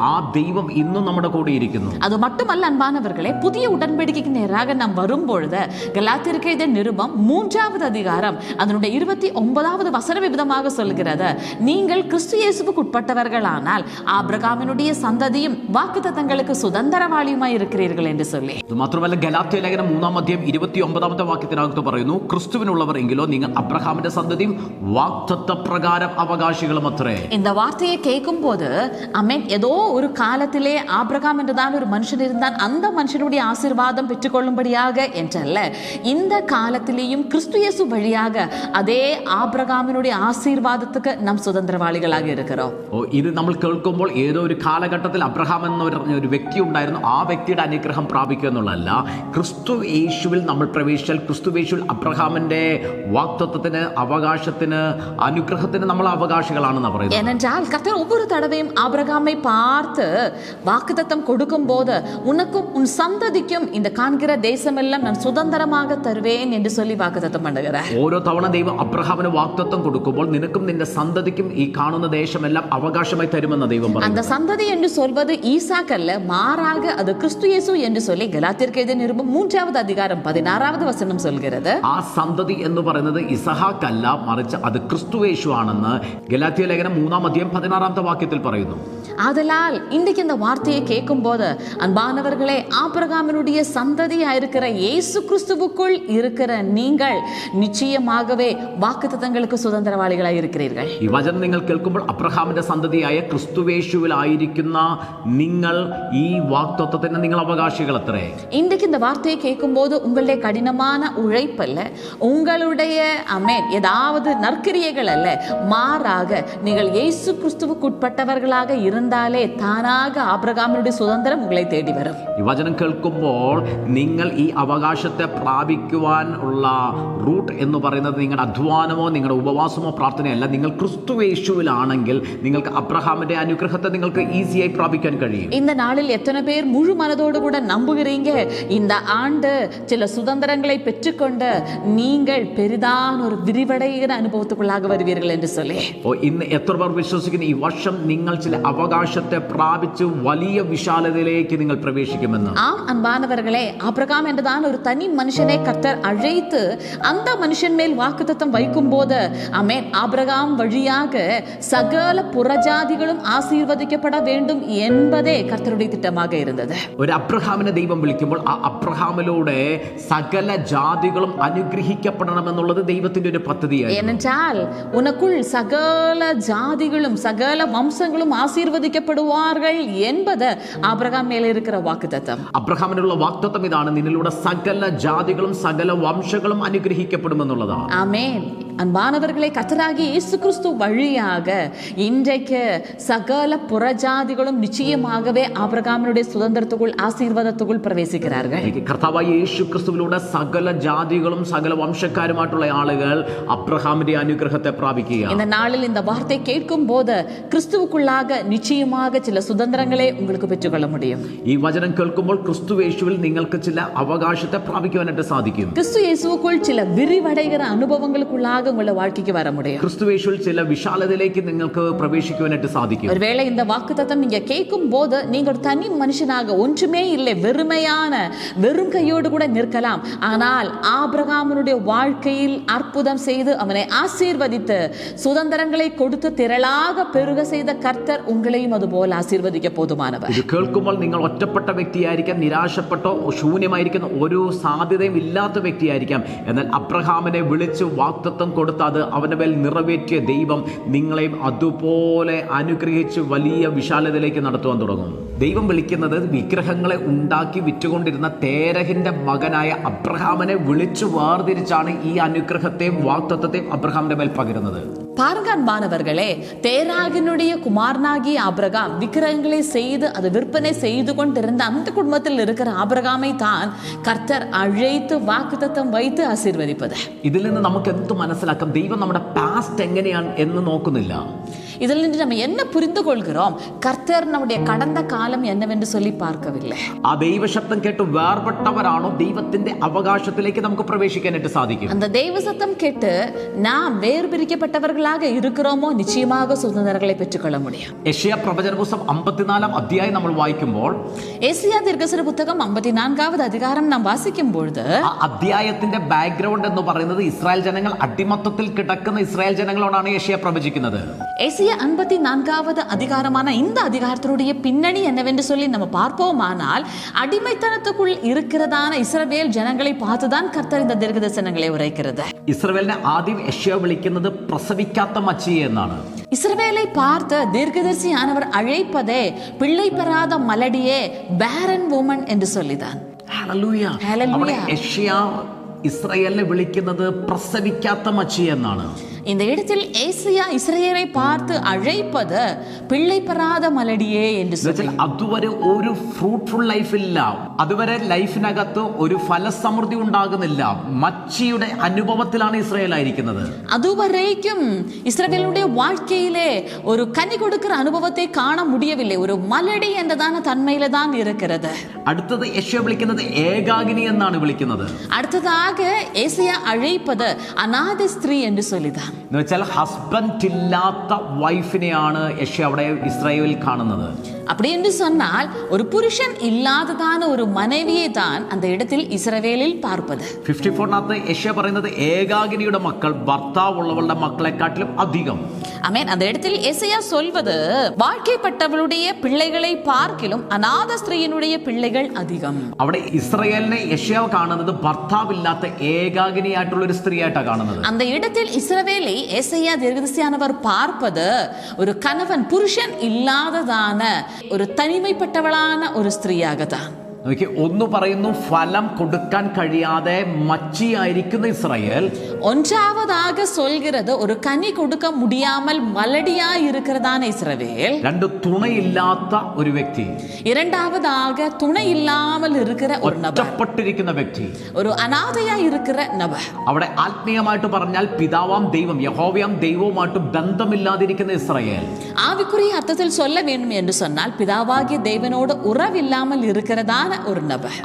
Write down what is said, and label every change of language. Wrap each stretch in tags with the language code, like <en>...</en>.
<ml>ആ ദൈവം ഇന്നും നമ്മുടെ കൂടെ ഇരിക്കുന്നു.</ml> <ta>அது மட்டுமல்ல அன்பானவர்களே, புதிய உடன்படிக்கைக்கு நேராக நாம் வரும்பொழுது கலாத்தியருக்கு எழுதிய நிருபம் 3வது அதிகாரம் அதனுடைய 29வது வசனம் விதமாக சொல்கிறது, நீங்கள் கிறிஸ்து இயேசுவுக்கு உட்பட்டவர்களானால் ஆபிரகாமினுடைய சந்ததியும் வாக்குத்தத்தங்களுக்கு சுதந்திரவாளியுமாய் இருக்கிறீர்கள் என்று சொல்லி.</ta> <ml>മാത്രമല്ല ഗലാത്യ ലേഖനം 3-ാം അധ്യായം 29ാമത്തെ വാക്യത്തിനകത്ത് പറയുന്നു, ക്രിസ്തുവിനുള്ളവർ എങ്കിലോ നിങ്ങൾ അബ്രഹാമിന്റെ സന്തതിയും വാഗ്ദത്ത പ്രകാരം അവകാശികളും അത്രേ.</ml> <ta>இந்த வார்த்தையை கேட்கும் போது அமேன், ஏதோ ஒரு காலத்திலே ஆபிரகாம் என்றுதான் ஒரு மனுஷன் இருந்தான், அந்த மனுஷனுடைய ஆசீர்வாதம் பெற்றுக்கொள்ளும்படியாக என்றல்ல, இந்த காலத்திலேயும் கிறிஸ்து இயேசு வழியாக அதே ஆபிரகாமினுடைய ஆசீர்வாதத்துக்கு நாம் சுதந்திரவாளிகளாக இருக்கிறோம்.</ta> <ml>ഇത് നമ്മൾ കേൾക്കുമ്പോൾ ഏതോ ഒരു കാലഘട്ടത്തിൽ അബ്രഹാം എന്ന ഒരു വ്യക്തി ഉണ്ടായിരുന്നു, ആ വ്യക്തിയുടെ അനുഗ്രഹം പ്രാപിക്കുക എന്നുള്ളതല്ല. ക്രിസ്തു യേശുവിൽ നമ്മൾ പ്രവേശിച്ചാൽ ക്രിസ്തു യേശുവിൽ അബ്രഹാമിന്റെ വാഗ്ദത്തത്തിന്, അവകാശത്തിന്, അനുഗ്രഹത്തിന് നമ്മൾ അവകാശികളാണെന്ന് പറയുന്നത്.</ml> <ta>ஏனென்றால் கர்த்தர் ஒவ்வொரு தடவையும் ஆபிரகாமை பார்த்து வாக்குத்தத்தம் கொடுக்கும் போது உனக்கும் உன் சந்ததிக்கும் இந்த காண்கிற தேசமெல்லாம் நான் சுதந்திரமாக தருவேன் என்று சொல்லி வாக்குத்தத்தம் பண்ணுகிறார்.</ta> <ml>ഓരോ തവണ ദൈവം അബ്രഹാമിന് വാഗ്ദത്തം കൊടുക്കുമ്പോൾ നിനക്കും നിന്റെ സന്തതിക്കും ഈ കാണുന്ന ദേശമെല്ലാം അവകാശമായി തരുമെന്ന് ദൈവം പറഞ്ഞു.</ml> <ta>அந்த சந்ததி என்று சொல்வது ஈசாக் அல்ல, மாறாக அது கிறிஸ்து இயேசு என்று சொல்லி கலாத்தியருக்கு எழுதிய நிருபம் 3வது அதிகாரம் 16வது வசனம் சொல்கிறது.</ta> <ml>ആ സന്തതി എന്ന് പറയുന്നത് ഇസഹാക്ക് അല്ല, മറിച്ച് അത് ക്രിസ്തു യേശു ആണെന്ന് ഗലാത്യ ലേഖനം 3-ാം അധ്യായം 16ാമത്തെ വാക്യത്തിൽ പറയുന്നു.</ml> <ta>ஆதலால் இன்றைக்கு இந்த வார்த்தையை கேட்கும் போது அன்பானவர்களே, ஆபிரகாமினுடைய சந்ததியா இருக்கிற இயேசு கிறிஸ்துவுக்குள் இருக்கிற நீங்கள் நிச்சயமாகவே வாக்குத்தத்தங்களுக்கு சுதந்திரவாளிகளாய் இருக்கிறீர்கள்.</ta> <ml>ഈ വചനം നിങ്ങൾ കേൾക്കുമ്പോൾ അബ്രഹാമിന്റെ സന്തതിയായ ക്രിസ്തുവേശുവിലായിരിക്കുന്ന നിങ്ങൾ ഈ വാഗ്ദത്തത്തിന് നിങ്ങൾ അവകാശികൾ അത്രേ.</ml> <ta>இன்றைக்கு இந்த வார்த்தையை கேட்கும் போது உங்களுடைய கடினமான உழைப்பல்ல, உங்களுடைய அமேன் ஏதாவது நற்கிரியைகள் அல்ல, மாறாக நீங்கள் இயேசு கிறிஸ்துவுக்கு உட்பட்டவர்களாக இருந்தாலே தானாக ஆபிரகாமினுடைய சுதந்திரம் உங்களை தேடி வரும்.</ta> <ml>ഈ വചനം കേൾക്കുമ്പോൾ നിങ്ങൾ ഈ അവകാശത്തെ പ്രാപിക്കുവാൻ ഉള്ള റൂട്ട് എന്ന് പറയുന്നത് നിങ്ങളുടെ അധ്വാനമോ നിങ്ങളുടെ ഉപവാസമോ പ്രാർത്ഥനയല്ല. നിങ്ങൾ ക്രിസ്തുവേശുവിലാണെങ്കിൽ നിങ്ങൾക്ക് അബ്രഹാമിന്റെ അനുഗ്രഹത്തെ നിങ്ങൾക്ക് ഈസിയായി പ്രാപിക്കാൻ കഴിയും.</ml> <ta>இந்த நாளில் எத்தனை பேர் முழு மனதோடு கூட நம்புகிறீங்க இந்த ஆண்டு சில சுதந்திரங்களை பெற்றுக்கொண்டு நீங்கள் பெரிதான ஒரு விரிவடைகிற அனுபவத்துக்குள்ளாக வருவீர்கள் என்று சொல்லி.</ta> <ml>ഇന്ന് എത്ര പേർ വിശ്വസിക്കുന്നു ഈ വർഷം നിങ്ങൾ ചില അവകാശത്തെ പ്രാപിച്ച് വലിയ വിശാലതയിലേക്ക് നിങ്ങൾ പ്രവേശിക്കുമെന്ന്?</ml> <ta>ஆம் அன்பானவர்களே, ஆபிரகாம் என்றுதான் ஒரு தனி மனுஷனை கர்த்தர் அழைத்து அந்த மனுஷன் மேல் வாக்குத்தத்தம் வைக்கும் போது ஆமென், ஆபிரகாம் வழியாக சகல புறஜாதிகளும் ஆசீர்வதிக்கப்பட வேண்டும் என்பதே கர்த்தருடைய திட்டமாக இருந்தது.</ta> <ml>ഒരു അബ്രഹാമിനെ ദൈവം വിളിക്കുമ്പോൾ ആ അബ്രഹാമിലൂടെ സകല ജാതികളും അനുഗ്രഹിക്കപ്പെടണമെന്നുള്ളത് ദൈവത്തിന്റെ ഒരു പദ്ധതിയാണ്.</ml> <ta>ஏனென்றால் உனக்குள் சகல ஜாதிகளும் சகல வம்சங்களும் ஆசீர்வதிக்கப்படுவார்கள் என்பது ஆபிரகாம் மேலே இருக்கிற வாக்குத்தத்தம்.</ta> <ml>അബ്രഹാമിനുള്ള വാഗ്ദത്തം ഇതാണ്, നിന്നിലൂടെ സകല ജാതികളും സകല വംശങ്ങളും അനുഗ്രഹിക്കപ്പെടുമെന്നുള്ളതാണ്.</ml> <ta>ஆமென். அன்பானவர்களை, கர்த்தராகிய இயேசு கிறிஸ்து வழியாக இன்றைக்கு சகல புறஜாதிகளும் நிச்சயமாகவே ஆபிரகாமினுடைய சுதந்திரத்துக்குள் ஆசீர்வாதத்துக்குள் பிரவேசிக்கிறார்கள்.</ta> <ml>കർത്താവായ യേശു ക്രിസ്തുവിലൂടെ സകല ജാതികളും സകല വംശക്കാരുമായിട്ടുള്ള ആളുകൾ അബ്രഹാമിന്റെ അനുഗ്രഹത്തെ പ്രാപിക്കുക.</ml> <ta>இந்த நாளில் இந்த வார்த்தை கேட்கும் போது கிறிஸ்துவுக்குள்ளாக நிச்சயமாக சில சுதந்திரங்களை உங்களுக்கு பெற்றுக்கொள்ள முடியும்.</ta> <ml>ഈ വചനം കേൾക്കുമ്പോൾ ക്രിസ്തുവേശുവിൽ നിങ്ങൾക്ക് ചില അവകാശത്തെ പ്രാപിക്കുവാനായിട്ട് സാധിക്കും.</ml> <ta>கிறிஸ்து இயேசுவுக்குள் சில விரிவடைகிற அனுபவங்களுக்குள்ளாக உங்களோட வாழ்க்கைக்கு வர முடியும்.</ta> <ml>ക്രിസ്തുവേശുവിൽ ചില വിശാലതയിലേക്ക് നിങ്ങൾക്ക് പ്രവേശിക്കുവാനായിട്ട് സാധിക്കും.</ml> <ta>ஒருவேளை இந்த வாக்குத்தத்தம் நீங்க கேட்கும் போது நீங்க ஒரு தனி மனுஷனாக ஒன்றுமே இல்லை, வெறுமையான வெறும் கையோடு கூட நிற்கலாம். ஆனால் ஆபிரகாமினுடைய வாழ்க்கையில் அற்புதம் செய்து அவனை ஆசீர்வதித்து சுதந்திரங்களை கொடுத்து திரளாக பெருக செய்த கர்த்தர் உங்களையும்</ta> <ml>അതുപോലെ ആശീർവദിக்க പോതുമാനവർ. ഇത് കേൾക്കുമ്പോൾ നിങ്ങൾ ഒറ്റപ്പെട്ട വ്യക്തിയായിരിക്കാം, നിരാശപ്പെട്ടോ ശൂന്യമായിരിക്കുന്ന ഒരു സാധ്യതയും ഇല്ലാത്ത വ്യക്തിയായിരിക്കാം. എന്നാൽ അബ്രഹാമിനെ വിളിച്ച് വാഗ്ദത്തം കൊടുത്ത് അത് അവന്റെ മേൽ നിറവേറ്റിയ ദൈവം നിങ്ങളെയും അതുപോലെ അനുഗ്രഹിച്ച് വലിയ വിശാലതയിലേക്ക് നടത്തുവാൻ തുടങ്ങും. ദൈവം വിളിക്കുന്നത് വിഗ്രഹങ്ങളെ ഉണ്ടാക്കി വിറ്റുകൊണ്ടിരുന്ന തേരഹിന്റെ മകനായ അബ്രഹാമിനെ വിളിച്ചു വേർതിരിച്ചാണ് ഈ അനുഗ്രഹത്തെയും വാഗ്ദത്തത്തെയും അബ്രഹാമിന്റെ മേൽ പകരുന്നത്.</ml> <ta>பாருங்க அன்பானவர்களே, தேராகினுடைய குமாரனாகிய ஆபிரகாம் விக்கிரகங்களை செய்து அது விற்பனை செய்து கொண்டிருந்த அந்த குடும்பத்தில் இருக்கிற ஆபிரகாமை தான் கர்த்தர் அழைத்து வாக்குத்தத்தம் வைத்து ஆசீர்வதிப்பது.</ta> <ml>ഇതിൽ നിന്ന് നമുക്ക് എന്ത് മനസ്സിലാക്കാം? ദൈവം നമ്മുടെ പാസ്റ്റ് എങ്ങനെയാണ് എന്ന് നോക്കുന്നില്ല.</ml> <ta>இதில் நின்று நம்ம என்ன புரிந்து கொள்கிறோம்? கர்த்தர் நம்முடைய கடந்த காலம் என்னவென்று சொல்லி பார்க்கவில்லை.</ta> <ml>ആ ദൈവശബ്ദം കേട്ട് വേർപെട്ടവരാണോ ദൈവത്തിന്റെ അവകാശത്തിലേക്ക് നമുക്ക് പ്രവേശിക്കാനായിട്ട് സാധിക്കും.</ml> <ta>அந்த தெய்வ சத்தம் கேட்டு நாம் வேறு பிரிக்கப்பட்டவர்களாக இருக்கிறோமோ நிச்சயமாக சுதந்திரங்களை பெற்றுக்கொள்ள முடியும்.</ta> <ml>യെശയ്യാ പ്രവചന പുസ്തകം 54-ാം അധ്യായം നമ്മൾ വായിക്കുമ്പോൾ,</ml> <ta>ஏசாயா தீர்க்கதரிசன புத்தகம் 54வது அதிகாரம் நாம் வாசிக்கும் பொழுது</ta> <ml>ആ അധ്യായത്തിന്റെ ബാക്ക്ഗ്രൗണ്ട് എന്ന് പറയുന്നത് ഇസ്രായേൽ ജനങ്ങൾ അടിമത്തത്തിൽ കിടക്കുന്ന ഇസ്രായേൽ ജനങ്ങളോടാണ് യെശയ്യാ പ്രവചിക്കുന്നത്.</ml> <ta>ஏசாயா 54வது அதிகாரமான இந்த அதிகாரத்தினுடைய பின்னணி என்னவென்று சொல்லி நம்ம பார்ப்போமானால், அடிமைத்தனத்துக்குள் இருக்கிறதான இஸ்ரவேல் ஜனங்களை பார்த்துதான் கர்த்தர் இந்த தீர்க்கதரிசனங்களை உரைக்கிறது.</ta> <ml>ഇസ്രായേലിനെ ആദ്യം യെശയ്യാ വിളിക്കുന്നത് പ്രസവിക്കാത്ത മച്ചിയെ എന്നാണ്.</ml> <ta>இஸ்ரவேலை பார்த்து தீர்க்கதரிசியானவர் அழைப்பதே பிள்ளை பெறாத மலடியே,</ta> <en>barren woman</en> <ta>என்று சொல்லிதான்.</ta> <ml>ഹല്ലേലൂയ. അവിടെ യെശയ്യാ ഇസ്രായേലിനെ വിളിക്കുന്നത് പ്രസവിക്കാത്ത മച്ചി എന്നാണ്.</ml> <ta>இந்த இடத்தில் ஏசாயா இஸ்ரவேலை பார்த்து அழைப்பது பிள்ளை பெறாத மலடியே என்று சொல்லி.</ta> <ml>അതുവരെ ഒരു</ml> <en>fruitful life</en> <ml>ഇല്ല, അതുവരെ ലൈഫിനകത്ത് ഒരു ഫലസമൃദ്ധി ഉണ്ടാകുന്നില്ല. മച്ചിയുടെ അനുഭവത്തിലാണ് ഇസ്രായേൽ ആയിരിക്കുന്നത്.</ml> <ta>அதுவரைக்கும் இஸ்ரவேலுடைய வாழ்க்கையிலே ஒரு கனி கொடுக்கிற அனுபவத்தை காண முடியவில்லை. ஒரு மலடி என்றதான தன்மையில தான் இருக்கிறது.</ta> <ml>അടുത്തത് യെശയ്യാ വിളിക്കുന്നത് ഏകാകിനി എന്നാണ് വിളിക്കുന്നത്.</ml> <ta>அடுத்ததாக ஏசாயா அழைப்பது அநாத ஸ்திரீ என்று சொல்லிதான்.</ta> <ml>എന്ന് വെച്ചാൽ ഹസ്ബൻഡ് ഇല്ലാത്ത വൈഫിനെയാണ് യെശയ്യാ അവിടെ ഇസ്രായേലിൽ കാണുന്നത്.</ml> <ta>அப்படி என்று சொன்னால் ஒரு புருஷன் இல்லாததான ஒரு மனைவியை தான் அந்த இடத்தில் இஸ்ரவேலில் பார்ப்பது.</ta> <ml>54-ാമത്തെ യെശയ്യാ പറയുന്നത് ഏകാകിനിയുടെ മക്കൾ ഭർത്താവുള്ളവളുടെ മക്കളെക്കാട്ടിലും അധികം.</ml> <ta>ஆமென். அந்த இடத்தில் ஏசாயா சொல்வது வாழ்க்கைப்பட்டவளுடைய பிள்ளைகளை பார்க்கிலும் அநாத ஸ்திரீயினுடைய பிள்ளைகள் அதிகம்.</ta> <ml>അവിടെ ഇസ്രായേലിനെ യെശയ്യാ കാണുന്നത് ഭർത്താവില്ലാത്ത ഏകാകിനിയായിട്ടുള്ള ഒരു സ്ത്രീയായിട്ടാണ് കാണുന്നത്.</ml> <ta>அந்த இடத்தில் இஸ்ரவேலை ஏசாயா தீர்க்கதரிசியானவர் பார்ப்பது ஒரு கணவன் புருஷன் இல்லாததான ஒரு தனிமைப்பட்டவளான ஒரு ஸ்திரீயாகத்தான்.</ta> <ml>ഒന്ന് പറയുന്നു, ഫലം കൊടുക്കാൻ കഴിയാതെ മച്ചിയായിരിക്കുന്ന ഇസ്രായേൽ.</ml> <ta>ஒன்றாவதாக சொல்கிறது ஒரு கனி கொடுக்க முடியாமல் மலடியாய் இருக்கிறதான இஸ்ரவேல்.</ta> <ml>രണ്ട്, തുണയില്ലാത്ത ഒരു വ്യക്തി.</ml> <ta>இரண்டாவதாக துணை இல்லாமல் இருக்கிற ஒரு நபர்,</ta> <ml>ഒറ്റപ്പെട്ടിരിക്കുന്ന വ്യക്തി,</ml> <ta>ஒரு அநாதையாய் இருக்கிற நபர்.</ta> <ml>അവിടെ ആത്മീയമായിട്ട് പറഞ്ഞാൽ പിതാവാം ദൈവം, യഹോവയാം ദൈവവുമായിട്ട് ബന്ധമില്ലാതിരിക്കുന്ന ഇസ്രായേൽ.</ml> <ta>ஆவிக்குரிய அர்த்தத்தில் சொல்ல வேண்டும் என்று சொன்னால் பிதாவாகிய தேவனோடு உறவில்லாமல் இருக்கிறதான ஒரு நபர்.</ta>